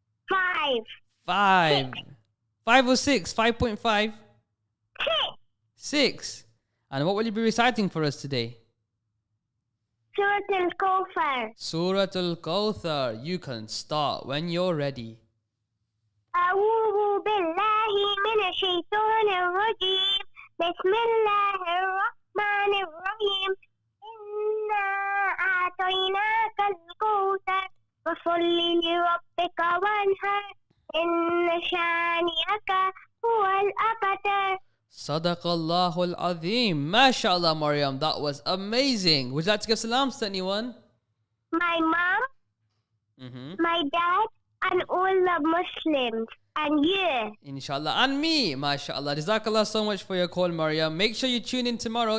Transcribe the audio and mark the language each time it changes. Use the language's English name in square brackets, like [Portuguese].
[English] 5. 5. 5 or 6? 5.5? 6. 6. And what will you be reciting for us today? Surah Al-Kawthar. Surah Al-Kawthar. You can start when you're ready. [Arabic] أعوذ بالله من الشيطان الرجيم. بسم الله الرحمن الرحيم. إنا أعطيناك الكوثر فصل لربك وانحر إن شانئك هو الأبتر. [English] Sadaqallahul Azim. MashaAllah, Maryam. That was amazing. Would you like to give salams to anyone? My mom, my dad, and all the Muslims, and you. Inshallah. And me. MashaAllah. Jazakallah so much for your call, Maryam. Make sure you tune in tomorrow.